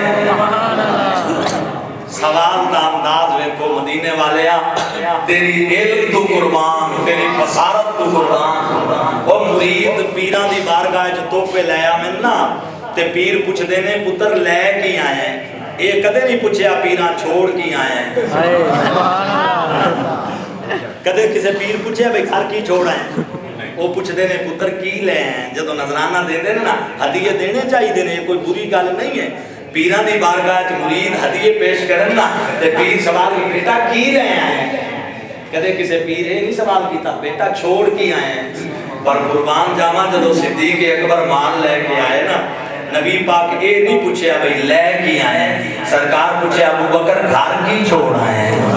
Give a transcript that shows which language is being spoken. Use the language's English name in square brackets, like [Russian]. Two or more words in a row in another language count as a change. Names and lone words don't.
[Punjabi] سوال دا انداز ویکھو مدینے والے تیری علم تو قربان تیری بصارت تو قربان وہ مرید پیران دی بارگاہ جو تحفے لے آمن نا تے پیر پوچھ دینے پتر لے کی آئے ہیں یہ کدے نہیں پوچھیا پیران چھوڑ کی آئے ہیں کدے کسے پیر پوچھیا بھئی گھر کی چھوڑ آئے ہیں وہ پوچھ دینے پتر کی لے ہیں جدو نظرانہ دے دینے نا ہدیے دینے چاہیے دینے کوئی بری گل نہیں ہے پیران دی بارگاہ مرید ہدیے پیش کرن نا تے پیر سوال کی بیٹا کی لے آئے ہیں کدے کسے پیر ہے نہیں سوال کیتا بیٹا چھوڑ کی آئے ہیں پر قربان جاما جدو صدیق اکبر مال لے کے آئے نا نبی پاک اے نہیں پوچھے بھئی لے کی آئے ہیں سرکار پوچھے ابو بکر گھر کی چھوڑ آئے ہیں